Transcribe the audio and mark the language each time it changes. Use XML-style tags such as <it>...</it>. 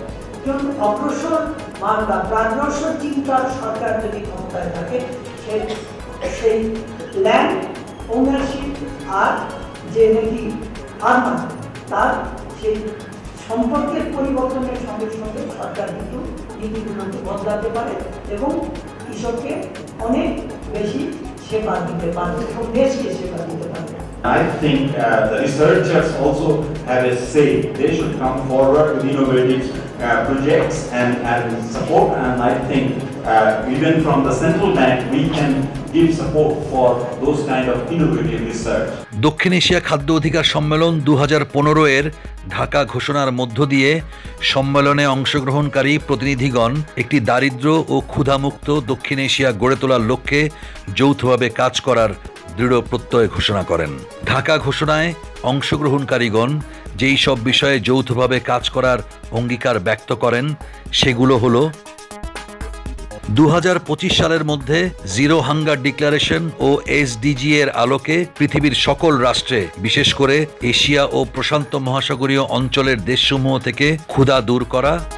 <bn>একজন অগ্রসর বা প্রাণগ্রসর চিন্তার সরকার যদি ক্ষমতায় থাকে, সেই ল্যান্ড ওনারশিপ আর যে নাকি ফার্মার তার সেই সম্পর্কের পরিবর্তনের সঙ্গে সঙ্গে সরকার কিন্তু নীতিগুলোকে বদলাতে পারে এবং কৃষককে অনেক বেশি সেবা দিতে পারে এবং দেশকে সেবা দিতে পারে।</bn> <en>I think the researchers also have a say. They should come forward with innovative projects and support, and I think even from the central bank we can give support for those kind of innovative research.</en> <bn>দক্ষিণ Asia খাদ্য অধিকার সম্মেলন 2015 এর ঢাকা ঘোষণার মধ্য দিয়ে সম্মেলনে অংশগ্রহণকারী প্রতিনিধিগণ একটি দারিদ্র্য ও ক্ষুধামুক্ত দক্ষিণ এশিয়া গড়ে তোলার লক্ষ্যে যৌথভাবে কাজ করার দৃঢ় প্রত্যয় ঘোষণা করেন। ঢাকা ঘোষণায় অংশগ্রহণকারীগণ যেই সব বিষয়ে যৌথভাবে কাজ করার অঙ্গীকার ব্যক্ত করেন সেগুলো হলো 2025 সালের মধ্যে জিরো হাঙ্গার ডিক্লারেশন ও এসডিজি এর আলোকে পৃথিবীর সকল রাষ্ট্রে, বিশেষ করে এশিয়া ও প্রশান্ত মহাসাগরীয় অঞ্চলের দেশসমূহ থেকে ক্ষুধা দূর করা,</bn>